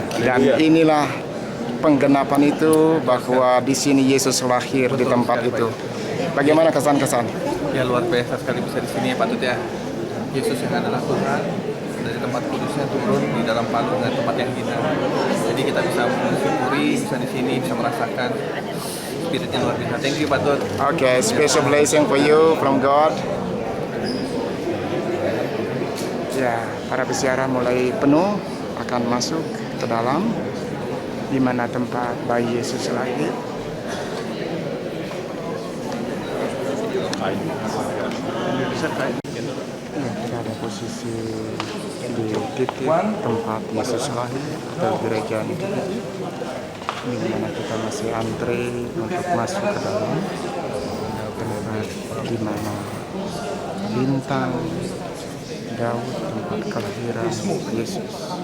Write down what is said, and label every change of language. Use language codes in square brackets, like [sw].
[id] Dan inilah penggenapan itu bahwa di sini Yesus lahir di tempat itu. Bagaimana kesan-kesan? Ya, luar biasa sekali bisa di sini ya Patut ya. Yesus yang adalah Tuhan dari tempat kudusnya turun di dalam palung dan tempat yang hina. Jadi kita bisa mensyukuri, bisa di sini, bisa merasakan spiritnya luar biasa. [en] Thank you [id] Pak Tut. [en] Okay, special blessing for you from God. [id] Ya, para peziarah mulai penuh akan masuk ke dalam di mana tempat bayi Yesus lahir. Ya, kita ada posisi di titik tempat Yesus lahir atau gereja ini, di mana kita masih antri untuk masuk ke dalam tempat di mana bintang Daud, tempat kelahiran Yesus.